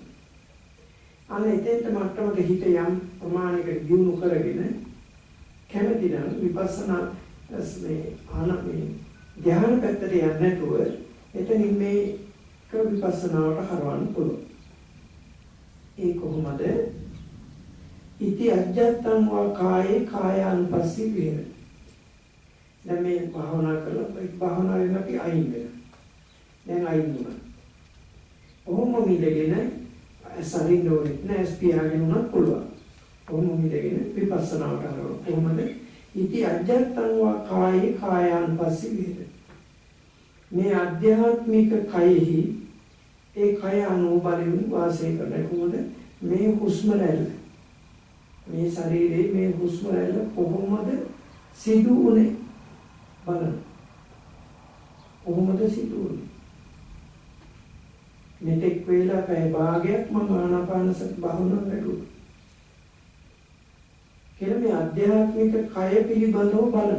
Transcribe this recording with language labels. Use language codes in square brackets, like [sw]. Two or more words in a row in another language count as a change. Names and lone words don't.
[si] අනේ එතෙන්ට මට්ටමක හිත යම් ප්‍රමාණයකට දියුණු කරගෙන කැමති නම් විපස්සනා මේ ආනපේ ධ්‍යාන පැත්තට යන්නේ නැතුව එතනින් මේ විපස්සනාවට හරවන්න පුළුවන්. ඒ කොහොමද? [pi] ඉති අජ්ජත්තං වා කායේ කායානුපස්සී විහෙර. [si] දැන් මේ භාවනා කරලා භාවනාවෙන් අපි අයින් වෙනවා. දැන් අයින් වුණා. ඔහොම මිදගෙන සරින්න ඕනේ නැහැ ස්පියාගෙන උනත් පුළුවන්. ඔහොම මිදගෙන විපස්සනාවට හරවන්න. කොහොමද? [pi] ඉති අජ්ජත්තං වා කායේ කායානුපස්සී විහෙර. [si] මේ ආධ්‍යාත්මික කයෙහි ඒ කය අනුබලින් වාසය කරන කොහොමද මේ හුස්ම රැල්ල මේ ශරීරයේ මේ හුස්ම රැල්ල කොහොමද සිදු වුනේ බලන්න කොහොමද සිදු වුනේ මෙතෙක් වේලා පැය භාගයක් මම ආනාපාන සති භාවනාව වැඩුවා කියලා මේ අධ්‍යාත්මික කය පිළිබඳව බලනවා.